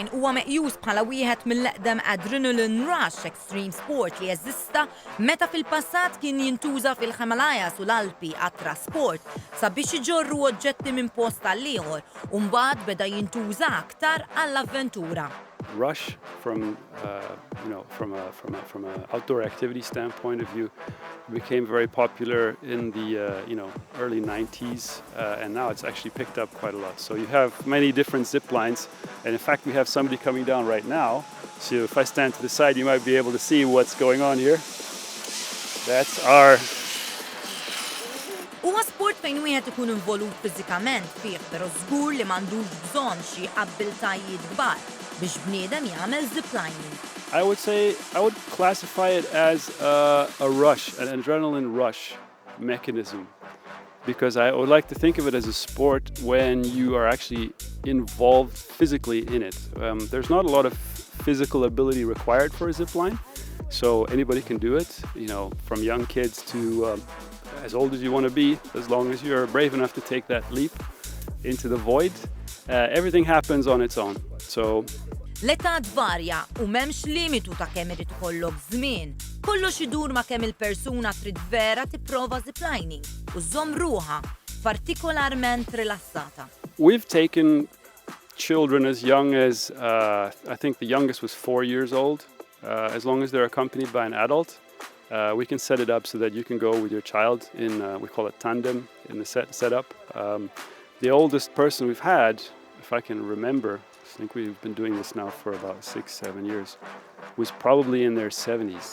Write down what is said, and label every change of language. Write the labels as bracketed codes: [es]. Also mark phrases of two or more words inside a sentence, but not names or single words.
[mt] huwa meqjus bħala wieħed mill-eqdem [en] adrenaline rush extreme sport [mt] li jeżista meta fil-passat kien jintuża fil-Himalajas u l-Alpi għat-trasport sabiex iġorru oġġetti minn post għal ieħor u mbagħad beda jintuża aktar għall-avventura. [en] Rush from from a outdoor activity standpoint of view became very popular in the early 90s and now it's actually picked up quite a lot. So you have many different zip lines and in fact we have somebody coming down right now. So if I stand to the side you might be able to see what's going on here. That's our [mt] Huwa sport fejn wieħed ikun involut fiżikament fih, però żgur li m'għandux bżonn xi abbiltajiet kbar biex bniedem jagħmel ziplining. [en] I would classify it as a rush, an adrenaline rush mechanism, because I would like to think of it as a sport when you are actually involved physically in it. There's not a lot of physical ability required for a zip line, so anybody can do it, from young kids to as old as you want to be, as long as you're brave enough to take that leap into the void. Everything happens on its own. So [mt] L-età tvarja u m'hemmx limitu ta' kemm irid ikollok żmien. Kollox idur ma' kemm il-persuna trid vera tipprova ziplining u żomm ruħha partikolarment rilassata. [en] We've taken children as young as, I think the youngest was 4 years old. As long as they're accompanied by an adult, we can set it up so that you can go with your child in, we call it tandem, in the setup. The oldest person we've had, if I can remember, I think we've been doing this now for about 6-7 years, was probably in their 70s.